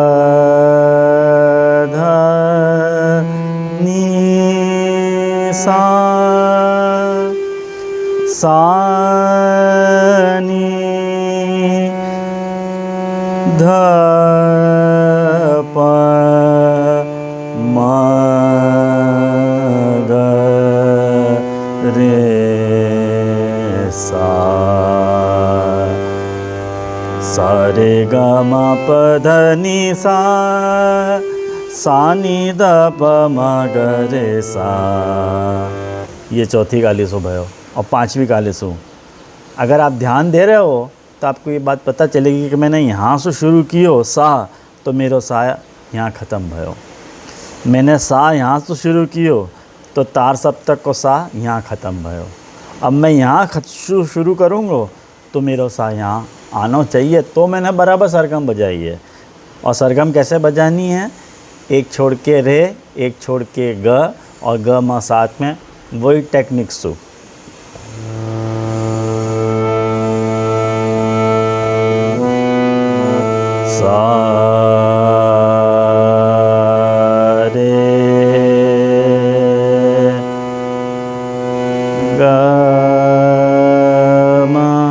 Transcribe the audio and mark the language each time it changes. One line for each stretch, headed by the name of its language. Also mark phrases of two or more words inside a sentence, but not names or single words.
Hindi: ध नी सा सा नी ध प म ग रे सा। सा रे ग म प ध नि सा सा नि ध प म ग रे सा। ये चौथी काली सुबह हो। और पांचवी काली सु, अगर आप ध्यान दे रहे हो तो आपको ये बात पता चलेगी कि मैंने यहाँ से शुरू कियो सा तो मेरो सा यहाँ ख़त्म भयो। मैंने सा यहाँ से शुरू कियो तो तार सप्तक को सा यहाँ ख़त्म भयो। अब मैं यहाँ शुरू करूँगा तो मेरो सा यहाँ आना चाहिए, तो मैंने बराबर सरगम बजाई है। और सरगम कैसे बजानी है, एक छोड़ के रे, एक छोड़ के ग और ग म साथ में, वही टेक्निक सु। सा रे ग म